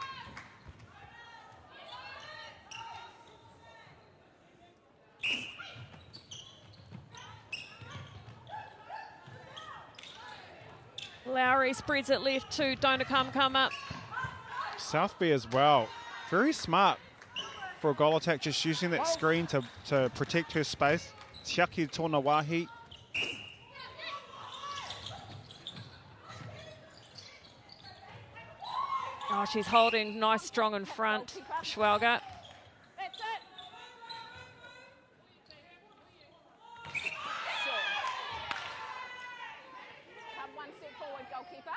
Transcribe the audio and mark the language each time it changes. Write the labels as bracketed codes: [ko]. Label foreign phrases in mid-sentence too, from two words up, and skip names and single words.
[en] Lowry spreads it left to Dona-Kamakama. Southby as well. Very smart for a goal attack, just using that screen to protect her space. [mi] Tiaki tōna wāhi. [en] Oh, she's holding nice, strong in front. Schwalger. That's it. Come one step forward, goalkeeper.